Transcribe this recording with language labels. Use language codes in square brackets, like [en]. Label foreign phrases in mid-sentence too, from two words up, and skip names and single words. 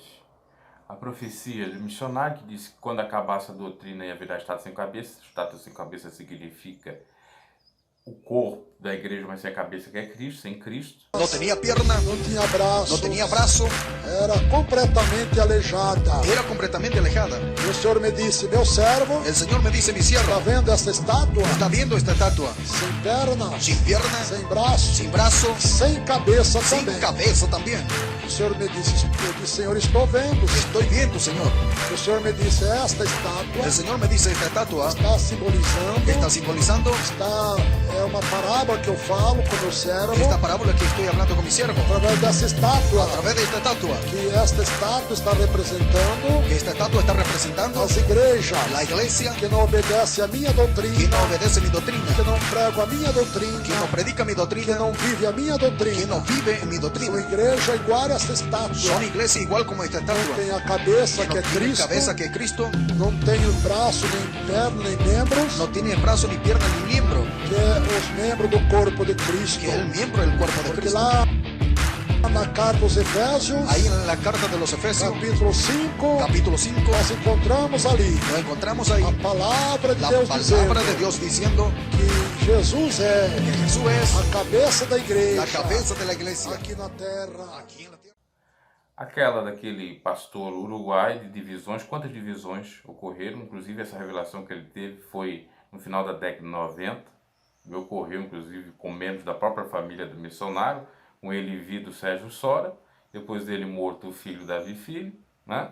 [pt] A profecia do missionário que disse que quando acabasse a doutrina ia virar estátua sem cabeça. Estátua sem cabeça significa o corpo da igreja, mas sem a cabeça, que é Cristo, sem Cristo. Não tinha perna, não tinha braço, era completamente aleijada. [es] Era completamente alejada. [pt] E o Senhor me disse, meu servo, [es] El Señor me dice, mi siervo, [pt] está vendo essa estátua? [es] ¿está viendo esta estatua? [pt] Sem perna, [es] Sin pierna, [pt] sem braço, [es] sin [pt] cabeça [es] sin [pt] também. [es] cabeza también. [pt] O Senhor me disse, eu disse, Senhor, estou vendo. [es] Estoy viendo, Señor. [pt] O Senhor me disse, esta estátua [es] El Señor me dice, esta estatua [pt] está simbolizando, [es] está [pt] é uma parábola que eu falo com o meu servo, [es] esta parábola que estoy hablando con mi siervo, [pt] através dessa estátua, [es] a través de esta estatua, [pt] que esta estátua está representando [es] que esta estatua está representando [pt] as igrejas [es] la iglesia [pt] que não obedece a minha doutrina, [es] que no obedece mi doctrina, [pt] que não prega a minha doutrina, [es] que no predica mi que doctrina, [pt] não vive a minha doutrina, [es] que no vive en mi [pt] são [es] doctrina. [pt] igreja igual a essa estátua, [es] Son iglesia igual como esta [pt] não [es] estatua, [pt] tem a cabeça [es] que que no [pt] é [es] tiene [pt] Cristo, [es] cabeza que es Cristo, [pt] não tem o braço, nem perna, nem membros, [es] no tiene brazo, ni pierna, ni miembro, [pt] que é os membros do corpo de Cristo, [es] que es el miembro del cuerpo de [pt] porque [es] Cristo. [pt] lá Na carta aos Efésios, [es] Ahí en la carta de los Efesios, [pt] capítulo 5, [es] capítulo 5, [pt] nós encontramos ali [es] lo encontramos ahí. [pt] a palavra de [es] La [pt] Deus dizendo [es] palabra de Dios diciendo [pt] que Jesus é [es] que Jesús es [pt] a cabeça da igreja [es] la cabeza de la iglesia [pt] aqui na terra. [es] aquí en la tierra. [pt] Aquela daquele pastor uruguai de divisões, quantas divisões ocorreram, inclusive essa revelação que ele teve foi no final da década de 90, e ocorreu inclusive com membros da própria família do missionário, com ele vivo Sérgio Sora, depois dele morto o filho Davi Filho, né?